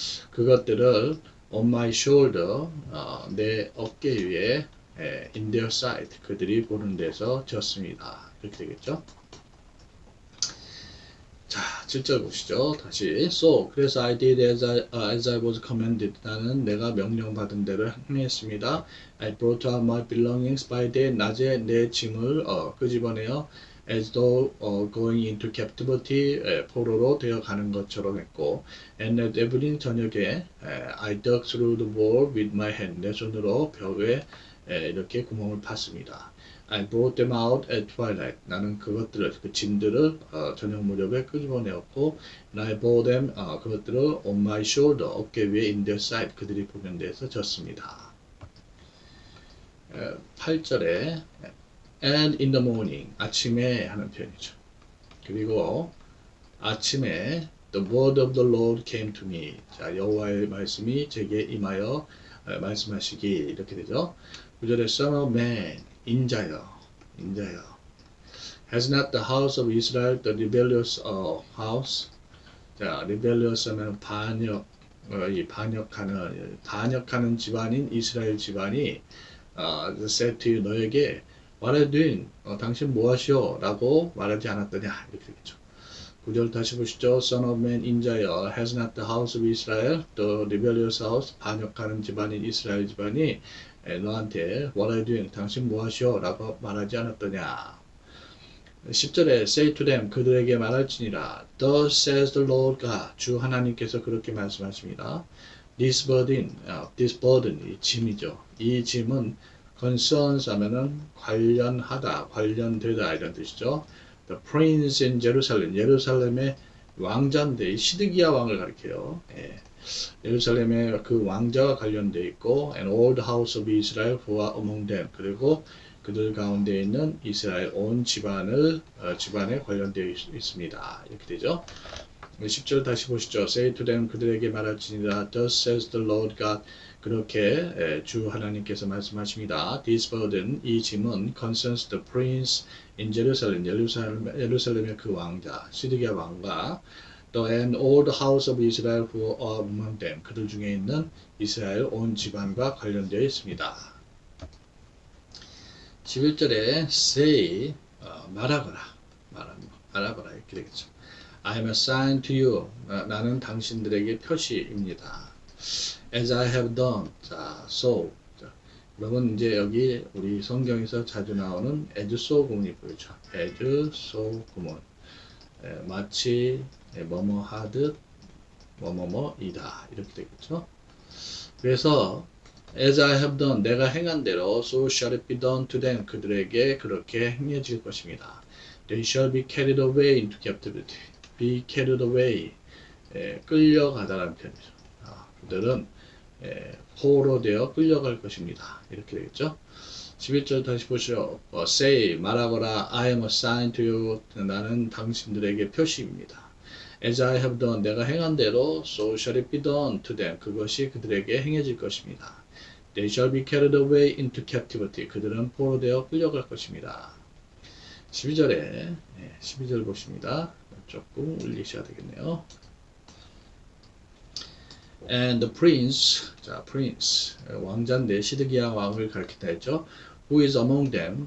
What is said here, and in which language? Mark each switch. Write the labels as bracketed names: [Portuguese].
[Korean] 그것들을 [English] on my shoulder, [Korean] 내 어깨 위에 [English] in their sight, [Korean] 그들이 보는 데서 졌습니다. 이렇게 되겠죠. 자, 7절 보시죠. 다시. [English] So, [Korean] 그래서 [English] I did as I was commanded. [Korean] 나는 내가 명령받은 대로 행했습니다. [English] I brought out my belongings by day. [Korean] 낮에 내 짐을 끄집어내어 [English] as though going into captivity [Korean] 포로로 되어 가는 것처럼 했고 [English] and at evening [Korean] 저녁에 [English] I dug through the wall with my hand. [Korean] 내 손으로 벽에 이렇게 구멍을 팠습니다. [English] I brought them out at twilight. [Korean] 나는 그것들을 그 짐들을 저녁 무렵에 끄집어내었고 [English] and I bore them [Korean] 그것들을 [English] on my shoulder [Korean] 어깨 위에 [English] in their sight [Korean] 그들이 보는 데서 졌습니다. 8절에 [English] and in the morning [Korean] 아침에 하는 표현이죠. 그리고 아침에 [English] the word of the Lord came to me. [Korean] 자, 여호와의 말씀이 제게 임하여 말씀하시기 이렇게 되죠. 9절에 [English] Son of Man [Korean] 인자여 [English] Has not the house of Israel the rebellious house? 자, rebellious [Korean] 하면 반역 이 반역하는 집안인 이스라엘 집안이 [English] said to you, [Korean] 너에게 [English] what are you doing? [Korean] 당신 뭐하시오? 라고 말하지 않았더냐 이렇게 되겠죠. 9절 다시 보시죠. [English] Son of man [Korean] 인자여 [English] has not the house of Israel, the rebellious house, [Korean] 반역하는 집안인 이스라엘 집안이 너한테 [English] what are you doing? [Korean] 당신 뭐하시오? 라고 말하지 않았더냐. 10절에 [English] say to them [Korean] 그들에게 말할지니라 [English] Thus says the Lord God [Korean] 주 하나님께서 그렇게 말씀하십니다. [English] This burden [Korean] 이 짐이죠. 이 짐은 concerns 하면은 관련하다, 관련되다 이런 뜻이죠. [English] The prince in Jerusalem [Korean] 예루살렘의 왕자인데 시드기야 왕을 가리켜요. 예루살렘의 그 왕자와 관련되어 있고 [English] and all the house of Israel who are among them [Korean] 그리고 그들 가운데 있는 이스라엘 온 집안에 관련되어 있습니다. 이렇게 되죠. 10절 다시 보시죠. [English] Say to them [Korean] 그들에게 말할지니라 [English] Thus says the Lord God [Korean] 그렇게 주 하나님께서 말씀하십니다. [English] This burden [Korean] 이 짐은 [English] concerns the prince in Jerusalem [Korean] 예루살렘의 그 왕자 시드기야 왕과 [English] and all the house of Israel who are among them [Korean] 그들 중에 있는 이스라엘 온 집안과 관련되어 있습니다. 11절에 say 말하거라 이렇게 되겠죠. [English] I am a sign to you [Korean] 나는 당신들에게 표시입니다. [English] As I have done [Korean] 자 여러분 이제 여기 우리 성경에서 자주 나오는 as so 구문이 보이죠. as so 구문 마치 뭐뭐 하듯 뭐뭐뭐이다 이렇게 되겠죠. 그래서 [English] As I have done, [Korean] 내가 행한 대로, [English] so shall it be done to them. [Korean] 그들에게 그렇게 행해질 것입니다. [English] They shall be carried away into captivity. Be carried away. [Korean] 끌려가다라는 표현이죠. 그들은 포로되어 끌려갈 것입니다. 이렇게 되겠죠. 11절 다시 보시죠. [English] Say, [Korean] 말하거라. [English] I am a sign to you. [Korean] 나는 당신들에게 표시입니다. [English] As I have done, 내가 행한 대로, so shall it be done to them. [Korean] 그것이 그들에게 행해질 것입니다. [English] They shall be carried away into captivity. [Korean] 그들은 포로되어 끌려갈 것입니다. 12절 보십니다. 조금 올리셔야 되겠네요. [English] And the prince, prince, [Korean] 왕자인데 시드기야 왕을 가리킨다 했죠. [English] Who is among them?